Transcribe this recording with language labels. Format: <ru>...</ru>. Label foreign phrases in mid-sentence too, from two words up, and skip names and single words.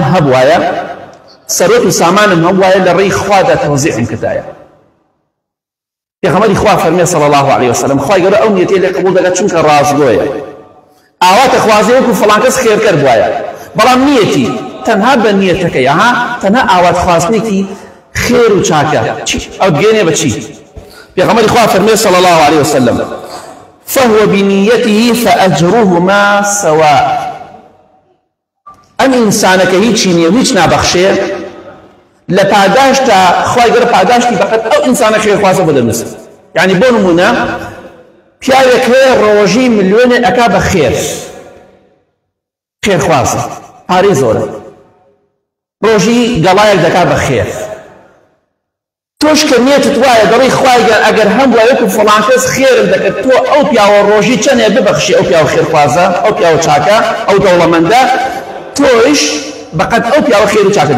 <ckb>هەبوایە سەرۆت و سامانم هەبوایە لە ڕێی خوادا تەوزیعم کردایە پێغەمبەری خوا فەرمێ</ckb> <ar>صلی الله عليه وسلم</ar> <ckb>خوای گەورە ئەو نیەتێ لێ قبوڵ دەکات چونکە ڕازگۆیە ئاواتە خوازێ وەکو فڵان کەس خێرکەر بوایە بەڵام نیەتی تەنها بە نیەتەکەی تەنها ئاوات خواستنێکی خێر و چاکە ئەو بگەێنێ بە چی پێغەمبەری خوا فەرمێ</ckb> <ar>صلی الله عليه وسلم فهو بنيته فأجرهما سواء</ar> <ckb>ئەم ئینسانەکە هیچی نییە هیچ نابەخشێ لە پاداشتا خوای گەورە پاداشتی بەقەت ئەو ئینسانە خێرخوازە بۆ دەنووسێت یعنی بۆ نمونە پیاوێک هەیە ڕۆژی ملیۆنێ ئەکا بە خێرخوازە پارەی زۆرە ڕۆژی گەڵایەک دەکا بە خێر تۆش کە نیەتت وایە دەڵی خوای گەورە ئەگەر هەم وایە وەکو فڵان کەس خێرم دەکەت تۆ ئەو پیاوە ڕۆژی چەندێ ببەخشی ئەو پیاوە خێرخوازە ئەو پیاوە چاکە ئەو دەوڵەمەندە تۆش بەقەت ئەو پیاوە خێر و چاکە</ckb>